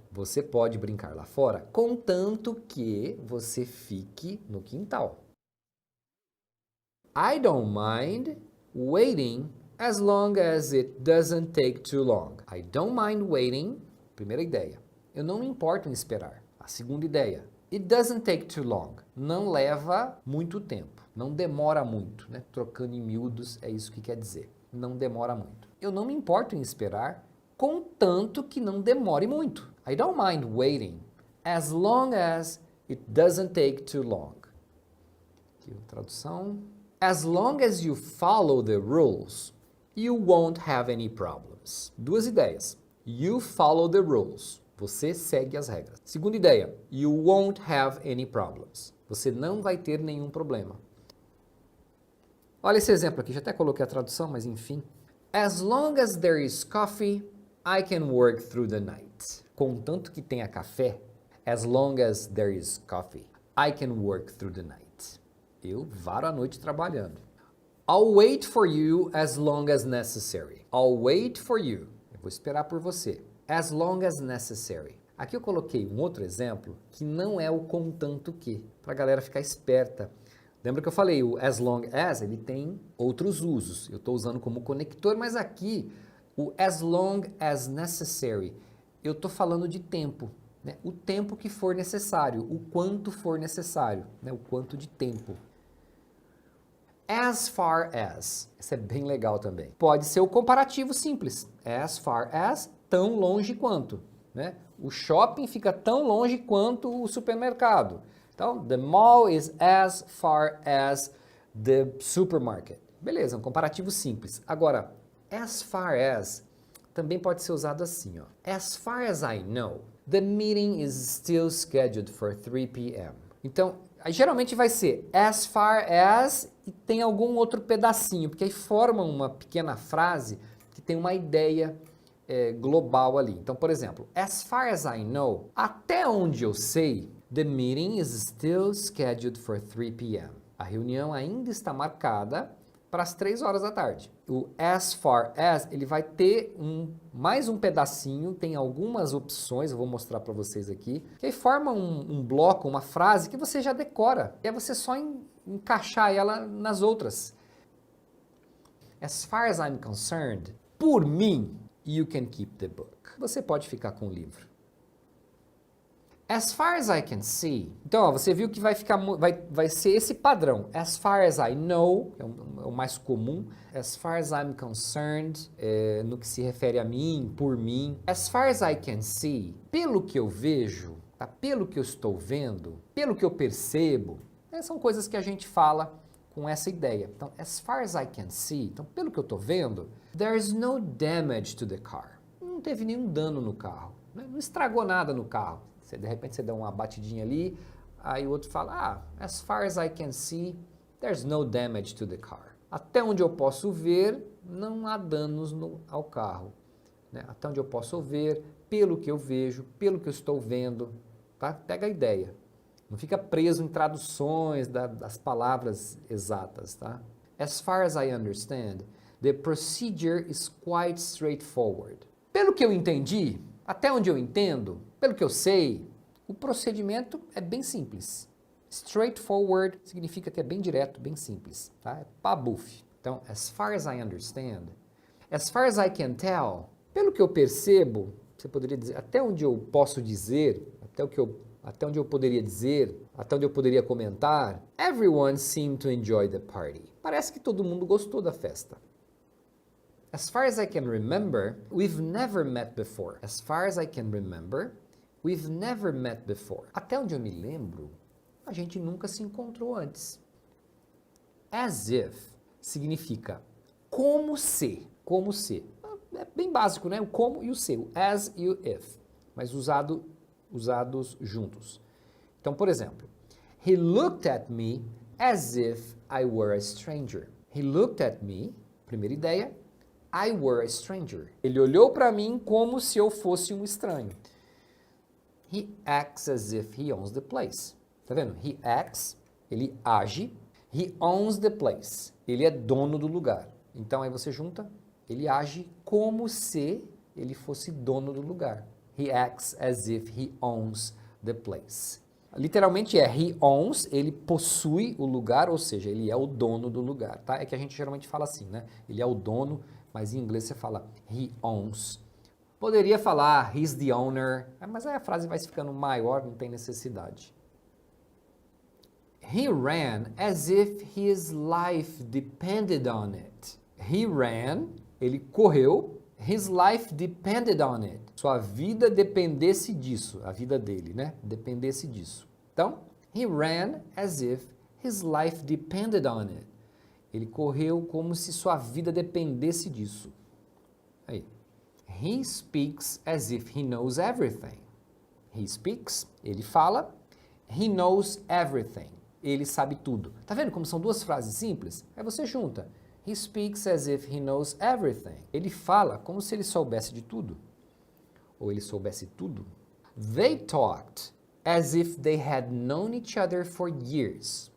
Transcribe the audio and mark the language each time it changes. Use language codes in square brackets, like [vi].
[pt] Você pode brincar lá fora, contanto que você fique no quintal. [en] I don't mind waiting As long as it doesn't take too long. I don't mind waiting. [pt] Primeira ideia. Eu não me importo em esperar. A segunda ideia. [en] It doesn't take too long. [pt] Não leva muito tempo. Não demora muito, né? Trocando em miúdos, é isso que quer dizer. Não demora muito. Eu não me importo em esperar, contanto que não demore muito. [en] I don't mind waiting, as long as it doesn't take too long. [pt] Aqui a tradução. [en] As long as you follow the rules, you won't have any problems. [pt] Duas ideias. [en] You follow the rules. [pt] Você segue as regras. Segunda ideia. [en] You won't have any problems. [pt] Você não vai ter nenhum problema. Olha esse exemplo aqui. Já até coloquei a tradução, mas enfim. [en] As long as there is coffee, I can work through the night. [pt] Contanto que tenha café, [en] as long as there is coffee, I can work through the night. [pt] Eu varo a noite trabalhando. [en] I'll wait for you as long as necessary. I'll wait for you. [pt] Eu vou esperar por você. [en] As long as necessary. [pt] Aqui eu coloquei um outro exemplo que não é o contanto que, para a galera ficar esperta. Lembra que eu falei, o as long as, ele tem outros usos. Eu estou usando como conector, mas aqui, o as long as necessary, eu estou falando de tempo. Né? O tempo que for necessário, o quanto for necessário, né? O quanto de tempo. As far as, isso é bem legal também. Pode ser o comparativo simples. As far as, tão longe quanto. Né? O shopping fica tão longe quanto o supermercado. [en] Então, the mall is as far as the supermarket. [pt] Beleza, um comparativo simples. Agora, as far as também pode ser usado assim, ó. [en] As far as I know, the meeting is still scheduled for 3 p.m. [pt] Então, aí geralmente vai ser as far as e tem algum outro pedacinho, porque aí forma uma pequena frase que tem uma ideia global ali. Então, por exemplo, [en] as far as I know, [pt] até onde eu sei, [en] the meeting is still scheduled for 3 p.m. [pt] A reunião ainda está marcada para as 3 horas da tarde. O as far as, ele vai ter mais um pedacinho, tem algumas opções, eu vou mostrar para vocês aqui, que aí forma um bloco, uma frase que você já decora. E é você só encaixar ela nas outras. [en] As far as I'm concerned, [pt] por mim, [en] you can keep the book. [pt] Você pode ficar com o livro. [en] As far as I can see. [pt] Então, ó, você viu que vai ser esse padrão. [en] As far as I know, [pt] é o mais comum. [en] As far as I'm concerned, [pt] no que se refere a mim, por mim. [en] As far as I can see, [pt] pelo que eu vejo, tá? Pelo que eu estou vendo, pelo que eu percebo. São coisas que a gente fala com essa ideia. [en] Então, as far as I can see, [pt] então, pelo que eu estou vendo, [en] there's no damage to the car. [pt] Não teve nenhum dano no carro. Né? Não estragou nada no carro. De repente você dá uma batidinha ali, aí o outro fala, [en] as far as I can see, there's no damage to the car. [pt] Até onde eu posso ver, não há danos ao carro. Né? Até onde eu posso ver, pelo que eu vejo, pelo que eu estou vendo, tá? Pega a ideia. Não fica preso em traduções das palavras exatas, tá? [en] As far as I understand, the procedure is quite straightforward. [pt] Pelo que eu entendi, até onde eu entendo, pelo que eu sei, o procedimento é bem simples. Straightforward significa que é bem direto, bem simples, tá? É pabuf. Então, [en] as far as I understand, as far as I can tell, [pt] pelo que eu percebo, você poderia dizer, até onde eu posso dizer, até onde eu poderia dizer, até onde eu poderia comentar, [en] everyone seemed to enjoy the party. [pt] Parece que todo mundo gostou da festa. [en] As far as I can remember, we've never met before. As far as I can remember, we've never met before. [pt] Até onde eu me lembro, a gente nunca se encontrou antes. As if significa como se. Como se. É bem básico, né? O como e o se. O as e o if. Mas usados juntos. Então, por exemplo, [en] he looked at me as if I were a stranger. He looked at me, [pt] primeira ideia, [en] I were a stranger. [pt] Ele olhou para mim como se eu fosse um estranho. [en] He acts as if he owns the place. [pt] Tá vendo? [en] He acts, [pt] ele age. [en] He owns the place. [pt] Ele é dono do lugar. Então aí você junta, ele age como se ele fosse dono do lugar. [en] He acts as if he owns the place. [pt] Literalmente he owns, ele possui o lugar, ou seja, ele é o dono do lugar, tá? É que a gente geralmente fala assim, né? Ele é o dono, mas em inglês você fala he owns. Poderia falar he's the owner, mas aí a frase vai ficando maior, não tem necessidade. [en] He ran as if his life depended on it. He ran, [pt] ele correu, [en] his life depended on it. [pt] Sua vida dependesse disso, a vida dele, né? Dependesse disso. Então, [en] he ran as if his life depended on it. [pt] Ele correu como se sua vida dependesse disso. Aí. [en] He speaks as if he knows everything. He speaks, [pt] ele fala. [en] He knows everything. [pt] Ele sabe tudo. Tá vendo como são duas frases simples? Aí você junta. [en] He speaks as if he knows everything. [pt] Ele fala como se ele soubesse de tudo. Ou ele soubesse tudo. [en] They talked as if they had known each other for years.